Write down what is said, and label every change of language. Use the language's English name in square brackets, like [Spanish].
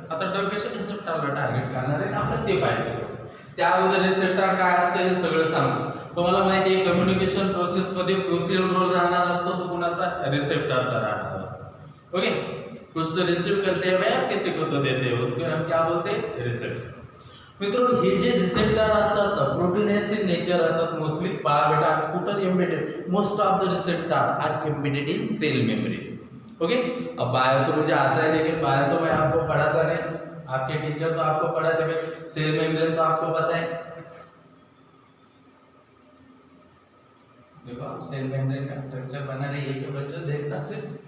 [Marathi] आता ड्रग कशा रिसेप्टरला टार्गेट करणार आहे आपल्याला ते पाहिजे. त्या अगोदर रिसेप्टर काय असते हे सगळं सांगतो. तुम्हाला माहिती आहे कम्युनिकेशन प्रोसेस मध्ये क्रुशियल रोल राहणार असतो, तो कुणाचा? रिसेप्टरचा राहणार असतो. [Hindi] ओके, कुछ तो रिसीव करते हैं या किसी को तो देते हैं, उसको हम क्या बोलते हैं? [English] Receptor. [Marathi] मित्रांनो, हे जे रिसेप्टर असतात ना [English] proteins in nature [Marathi] असतात मोस्टली. पहा बेटा, कुठं [English] Embedded? Most of the receptor are embedded in cell membrane. [Hindi] Okay, अब बायो तो मुझे आता है, लेकिन बायो तो मैं आपको पढ़ाता नहीं, आपके टीचर तो आपको पढ़ाते हैं. सेल मेम्ब्रेन तो आपको पता है. देखो, आप सेल मेम्ब्रेन का स्ट्रक्चर बना रहे हैं, ये बच्चों देखना से.